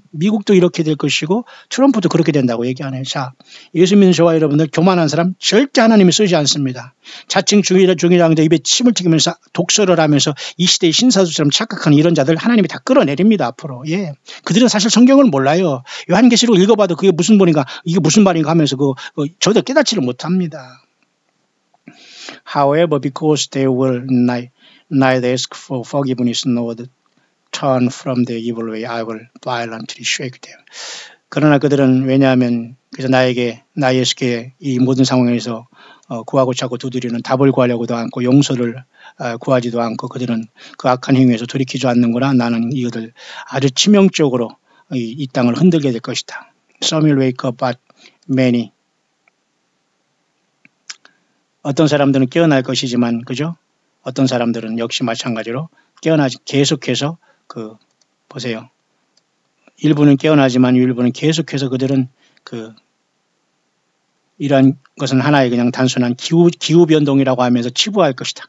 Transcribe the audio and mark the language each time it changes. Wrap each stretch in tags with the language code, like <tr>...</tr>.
<ko>미국도 이렇게 될 것이고 트럼프도 그렇게 된다고 얘기하네요. 자, 예수 믿는 저와 여러분들 교만한 사람 절대 하나님이 쓰지 않습니다. 자칭 중이라는데 입에 침을 튀기면서 독설을 하면서 이 시대의 신사수처럼 착각하는 이런 자들 하나님이 다 끌어내립니다. 앞으로. 예, 그들은 사실 성경을 몰라요. 요한계시록 읽어봐도 그게 무슨 말인가 이게 무슨 말인가 하면서 저도 깨닫지를 못합니다.</ko> <en>However, because they will neither ask for forgiveness nor turn from their evil way, I will violently shake them.</en> <ko>그러나 그들은 왜냐하면 그래서 나 예수께 이 모든 상황에서 구하고 찾고 두드리는 답을 구하려고도 않고 용서를 구하지도 않고 그들은 그 악한 행위에서 돌이키지 않는구나. 나는 이들을 아주 치명적으로 이 땅을 흔들게 될 것이다.</ko> <en>Some will wake up, but many.</en> <ko>어떤 사람들은 깨어날 것이지만, 그죠? 어떤 사람들은 역시 마찬가지로 깨어나지, 계속해서 보세요. 일부는 깨어나지만 일부는 계속해서 그들은 이러한 것은 하나의 그냥 단순한 기후 변동이라고 하면서 치부할 것이다.</ko>